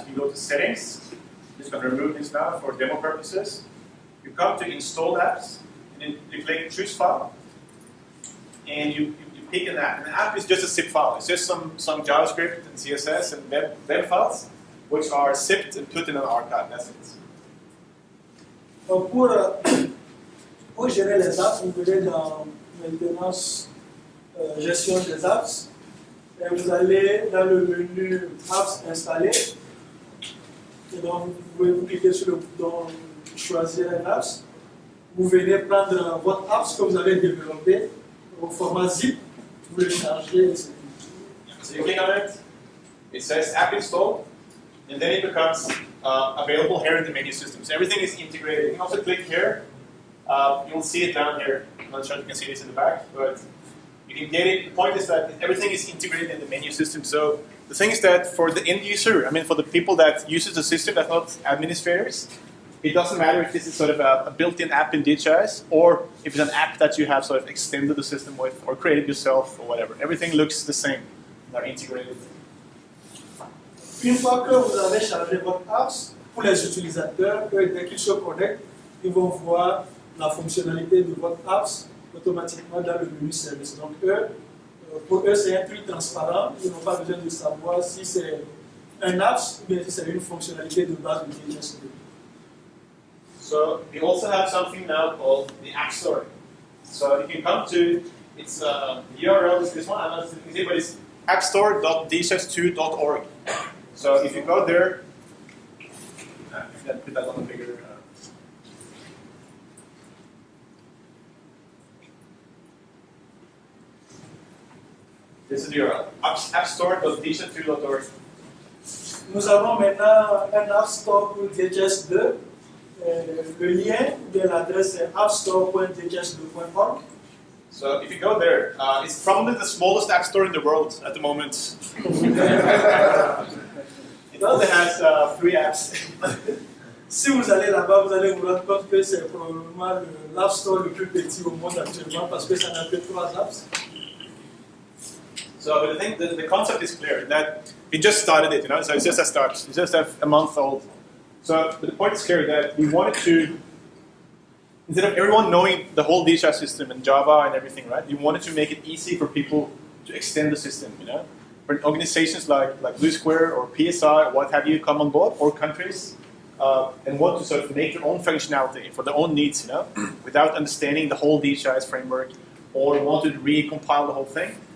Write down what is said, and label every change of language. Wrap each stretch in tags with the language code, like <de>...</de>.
<en>You can go to settings. I'm just going to remove this now for demo purposes. You come to installed apps, and then you click choose file, and you pick an app. And an app is just a zip file. It's just some JavaScript and CSS and web files, which are zipped and put in an archive. That's it.</en> <fr>Donc pour gérer les apps, vous venez dans maintenance, gestion des apps, et vous allez dans le menu apps installés, Et donc, vous pouvez vous cliquer sur le bouton choisir un apps. Vous venez prendre votre apps que vous avez développé au format zip, vous le chargez et c'est tout.</fr> <en>So you click on it, it says app installed, and then it becomes available here in the menu system. So everything is integrated. You can also click here. You'll see it down here. I'm not sure if you can see this in the back, but you can get it. The point is that everything is integrated in the menu system. So the thing is that for the end user, I mean for the people that uses the system, that's not administrators, it doesn't matter if this is sort of a built-in app in DHIS or if it's an app that you have sort of extended the system with or created yourself or whatever. Everything looks the same. They're integrated.</en> <fr>Une fois que vous avez chargé votre apps, pour les utilisateurs, dès qu'ils se connectent, ils vont voir la fonctionnalité de votre apps automatiquement dans le menu service. Donc pour eux, c'est un truc transparent. Ils n'ont pas besoin de savoir si c'est un apps ou bien si c'est une fonctionnalité de base de DHIS2.</fr> <en>So we also have something now called the App Store. So you can come to, it's the URL is this one, I'm not sure if you can see, but it's appstore.dhis2.org. So if you go there, put that on a bigger. This is the URL, appstore.dhis2.org.</en> <fr>Nous avons maintenant un App Store pour DHIS2. Le lien de l'adresse est appstore.dhis2.org.</fr> <en>So if you go there, it's probably the smallest app store in the world at the moment. It only has 3 apps.</en> <fr>Si vous allez là-bas, vous allez vous rendre compte que c'est probablement l'App Store le plus petit au monde actuellement parce que ça n'a que 3 apps.</fr> <en>So but the concept is clear that we just started it, so it's just a start. It's just a month old. So but the point is clear that we wanted to, instead of everyone knowing the whole DHIS system and Java and everything, right? We wanted to make it easy for people to extend the system, For organizations like Blue Square or PSI or what have you come on board, or countries, and want to sort of make their own functionality for their own needs, without understanding the whole DHIS framework or want to recompile the whole thing.</en>